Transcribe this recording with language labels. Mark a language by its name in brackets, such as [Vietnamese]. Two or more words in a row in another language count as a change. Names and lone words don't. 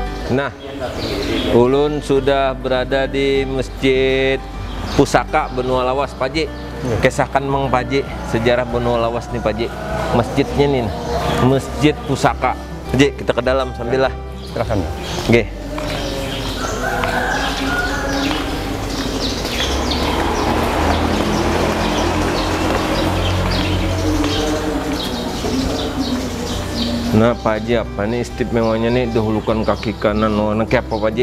[Banjar] Nah, ulun sudah berada di Masjid Pusaka Benua Lawas, Pak Ji. Kisahkan Mang Pak Ji sejarah Benua Lawas nih, Pak Ji. Masjidnya nih, Masjid Pusaka. Pak Ji, kita ke dalam sambil lah. Silakan. Oke. Nah, Pak Haji, apa nih istimewanya nih dahulukan kaki kanan warna kayak apa, Pak Haji?